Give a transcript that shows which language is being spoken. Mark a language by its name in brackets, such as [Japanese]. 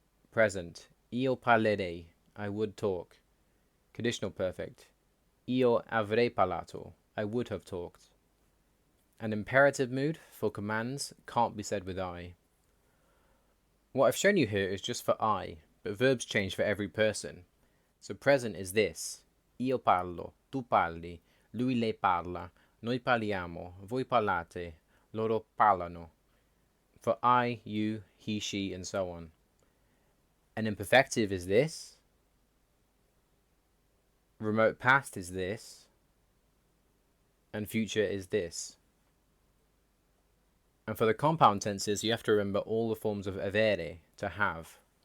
[English] Present. [Italian] Io parlerei. [English] I would talk. Conditional perfect. [Italian] Io avrei parlato. [English] I would have talked. An imperative mood for commands can't be said with I. What I've shown you here is just for I, but verbs change for every person. So present is this. [Italian] Io parlo, tu parli, lui lei parla, noi parliamo, voi parlate, loro parlano. [English] For I, you, he, she, and so on. An imperfective is this. Remote past is this. And future is this. And for the compound tenses, you have to remember all the forms of avere, to have.